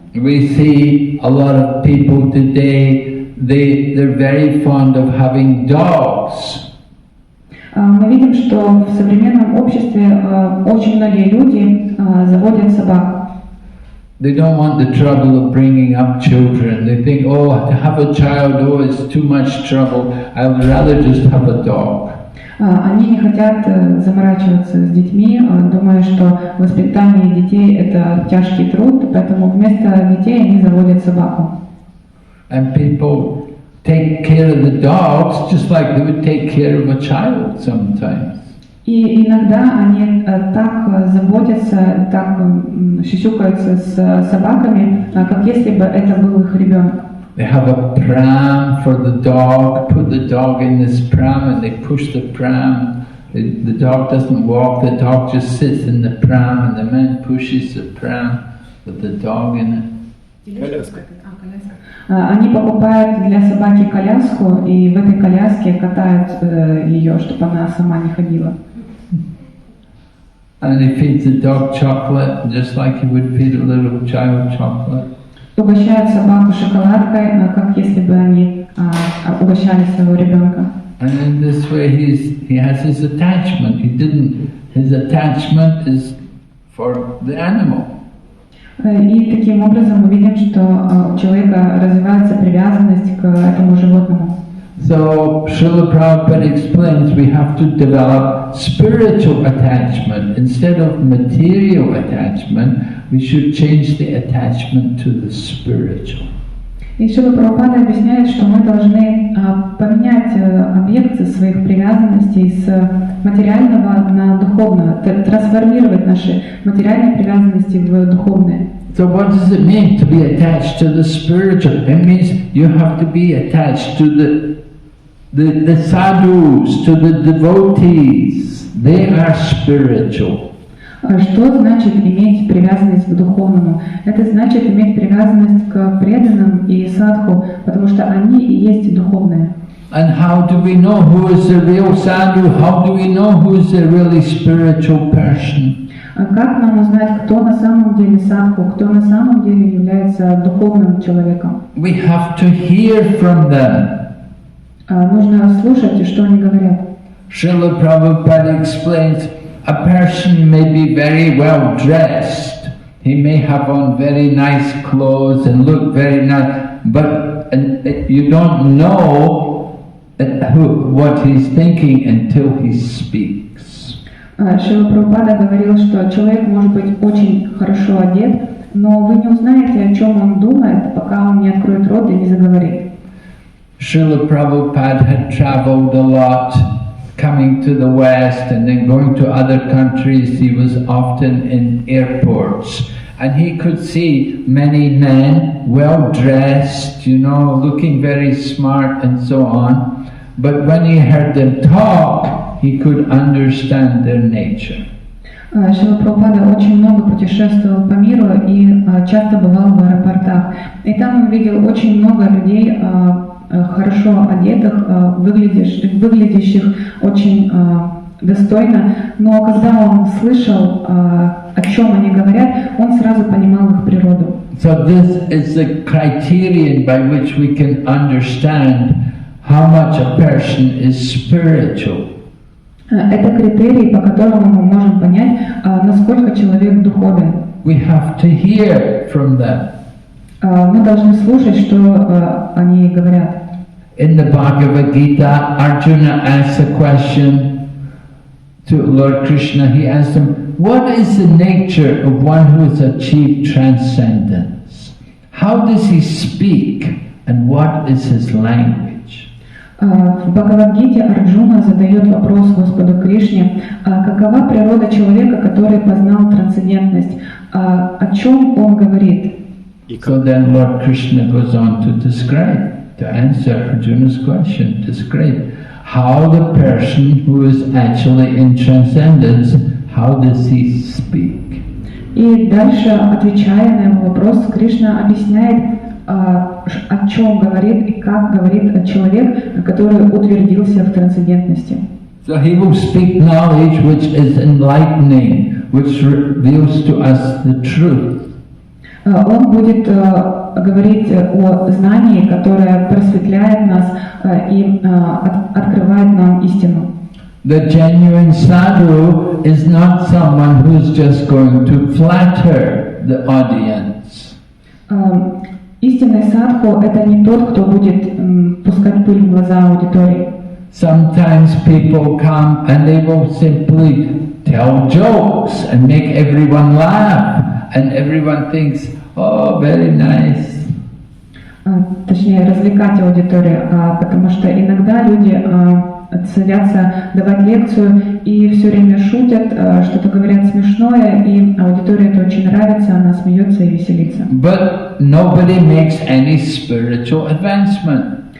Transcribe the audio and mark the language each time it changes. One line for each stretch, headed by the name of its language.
English: We see a lot of people today, they're very fond of having dogs.
Russian: Мы видим, что в современном обществе очень многие люди заводят собак.
English: They don't want the trouble of bringing up children. They think, oh, to have a child, oh, it's too much trouble. I would rather just have a dog.
Russian: Они не хотят заморачиваться с детьми, думая, что воспитание детей – это тяжкий труд, поэтому вместо детей они заводят собаку.
English: And people take care of the dogs just like they would take care of a child sometimes.
Russian: И иногда они так заботятся, так сюсюкаются с собаками, как если бы это был их ребенок.
English: They have a pram for the dog, put the dog in this pram and they push the pram. The dog doesn't walk, the dog just sits in the pram and the man pushes the pram with the dog in it.
Russian: Они покупают для собаки коляску и в этой коляске катают ее, чтобы она сама не ходила.
English: And he feeds the dog chocolate just like he would feed a little child chocolate.
Russian: Угощают собаку шоколадкой, как если бы они угощали своего ребенка.
English: And in this way he has his attachment. His attachment is for the animal.
Russian: И таким образом мы видим, что у человека развивается привязанность к этому животному.
English: So Srila Prabhupada explains we have to develop spiritual attachment. Instead of material attachment, we should change the attachment to the spiritual.
Russian: И Шрила Прабхупада объясняет, что мы должны поменять объекты своих привязанностей с материального на духовное, трансформировать наши материальные привязанности в духовные.
English: So what does it mean to be attached to the spiritual? It means you have to be attached to the sadhus, to the devotees. They are spiritual.
Russian: Что значит иметь привязанность к духовному? Это значит иметь привязанность к преданным и садху, потому что они и есть духовные.
English: And how do we know who is the real sadhu? How do we know who is the really spiritual person?
Russian: Как нам узнать, кто на самом деле садху, кто на самом деле является духовным человеком?
English: We have to hear from them.
Russian: Нужно слушать, что они говорят.
English: Srila Prabhupada explains, a person may be very well dressed. He may have on very nice clothes and look very nice, but you don't know what he's thinking until he speaks.
Russian: Шрила Прабхупада говорил, что человек может быть очень хорошо одет, но вы не узнаете, о чем он думает, пока он не откроет рот и не заговорит.
English: Srila Prabhupada had traveled a lot coming to the West and then going to other countries, he was often in airports. And he could see many men, well dressed, looking very smart and so on. But when he heard them talk, he could understand their nature.
Russian: Шрила Прабхупада очень много путешествовал по миру и часто бывал в аэропортах. И там он видел очень много людей, хорошо одетых, выглядящих очень достойно. Но когда он слышал, о чем они говорят, он сразу понимал их природу.
English: So this is the criterion by which we can understand how much a person is spiritual.
Russian: Это критерий, по которому мы можем понять, насколько человек духовен.
English: We have to hear from them.
Russian: Мы должны слушать, что они говорят.
English: In the Bhagavad Gita, Arjuna asks a question to Lord Krishna. He asked him, what is the nature of one who has achieved transcendence? How does he speak and what is his language?
Russian: В Бхагавад-гите Арджуна задает вопрос Господу Кришне, какова природа человека, который познал трансцендентность, о чем он говорит.
English: So then Lord Krishna goes on to answer Arjuna's question, describe how the person who is actually in transcendence, how does he speak?
Russian: И дальше, отвечая на его вопрос, Кришна объясняет, о чем говорит и как говорит человек, который утвердился в трансцендентности.
English: So he will speak knowledge which is enlightening, which reveals to us the truth.
Russian: Он будет говорить о знании, которое просветляет нас и открывает нам истину.
English: The genuine sadhu is not someone who is just going to flatter the audience.
Russian: Истинный садху – это не тот, кто будет пускать пыль в глаза аудитории.
English: Sometimes people come and they will simply tell jokes and make everyone laugh, and everyone thinks, oh, very nice.
Russian: Точнее, развлекать аудиторию, потому что иногда люди садятся давать лекцию и все время шутят, что-то говорят смешное, и аудитории это очень нравится, она смеется и веселится.
English: But nobody makes any spiritual advancement.